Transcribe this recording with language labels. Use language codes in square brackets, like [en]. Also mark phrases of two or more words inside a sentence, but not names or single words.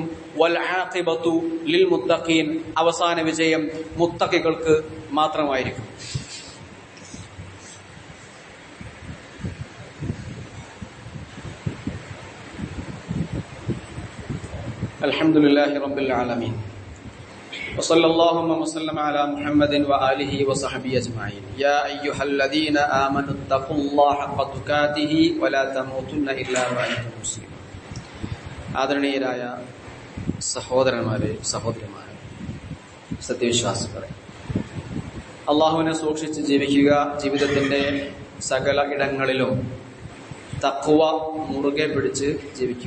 [ar] والعاقبة للمتقين, [ml] അവസാന വിജയം മുത്തഖികൾക്ക് മാത്രമായിരിക്കും. [ar] الحمد لله رب العالمين وصلى اللهم وسلم على محمد وآله وصحبه أجمعين يا أيها الذين آمنوا اتقوا الله حق تقاته ولا تموتن إلا وأنتم مسلمون. [ml] ആദരണീയരായ സഹോദരന്മാരെ, സഹോദരിമാരെ, സത്യവിശ്വാസികളെ, അള്ളാഹുവിനെ സൂക്ഷിച്ച് ജീവിക്കുക. ജീവിതത്തിന്റെ സകല ഇടങ്ങളിലും തഖ്വ മുറുകെ പിടിച്ച് ജീവിക്കുക.